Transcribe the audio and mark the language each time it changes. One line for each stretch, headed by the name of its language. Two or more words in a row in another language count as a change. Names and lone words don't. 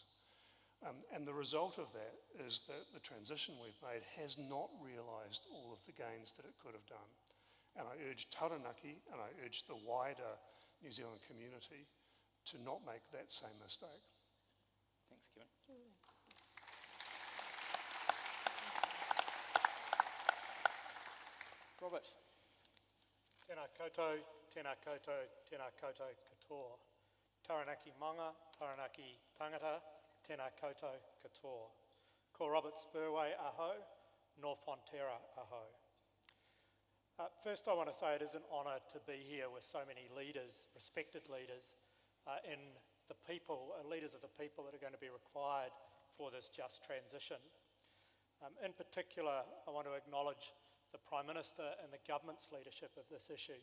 English: And the result of that is that the transition we've made has not realised all of the gains that it could have done. And I urge Taranaki, and I urge the wider New Zealand community to not make that same mistake. Thanks, Kevin. Robert.
Māori: Tēnā koutou, tēnā koutou, tēnā koutou katoa. Taranaki manga, Taranaki tangata, tēnā koutou katoa. Ko Robert Spurway aho, no Fonterra aho.
English: First I want to say it is an honour to be here with so many leaders, respected leaders, in the people, leaders of the people that are going to be required for this just transition. In particular, I want to acknowledge the Prime Minister and the government's leadership of this issue.